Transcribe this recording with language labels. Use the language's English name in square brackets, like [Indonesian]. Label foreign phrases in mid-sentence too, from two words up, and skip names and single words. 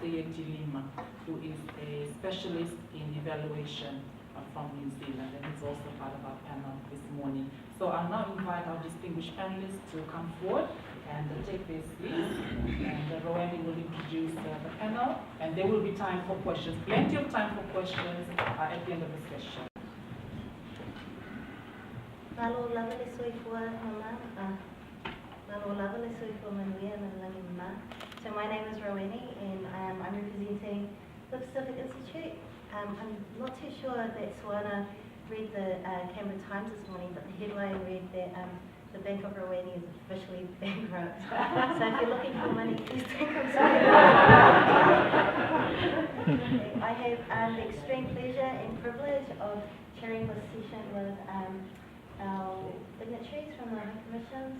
[English] Yeti Lima, who is a specialist in evaluation from New Zealand, and he's also part of our panel this morning. So I'll now invite our distinguished panelists to come forward and take their seats, and Roani will introduce the panel, and there will be time for questions, plenty of time for questions at the end of the session. [Samoan] Malo lava le soifua mama. Malo lava le soifua manuia malangi mama. [English] So my name is Roani, and I'm representing the Pacific Institute. I'm not too sure that Suana read the Canberra Times this morning, but the headline read that the Bank of Roani is officially bankrupt. So if you're looking for money, please take them. I have the extreme pleasure and privilege of chairing this session with our dignitaries from the High Commissions.